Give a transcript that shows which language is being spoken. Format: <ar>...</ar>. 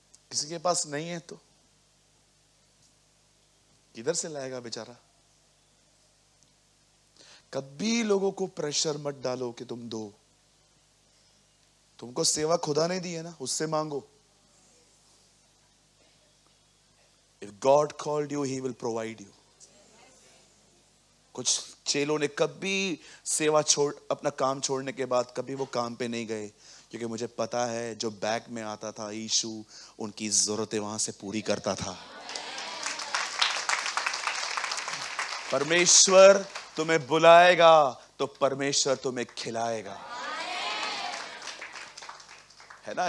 <hi>किसी के पास नहीं है तो किधर से लाएगा बेचारा? कभी लोगों को प्रेशर मत डालो कि तुम दो। तुमको सेवा खुदा ने दी है ना, उससे मांगो।</hi> <en>If God called you, He will provide you.</en> <hi>कुछ चेलों ने कभी सेवा अपना काम छोड़ने के बाद कभी वो काम पे नहीं गए, क्योंकि मुझे पता है जो बैग में आता था यीशु उनकी जरूरतें वहां से पूरी करता था। परमेश्वर तुम्हें बुलाएगा तो परमेश्वर तुम्हें खिलाएगा, है ना।</hi>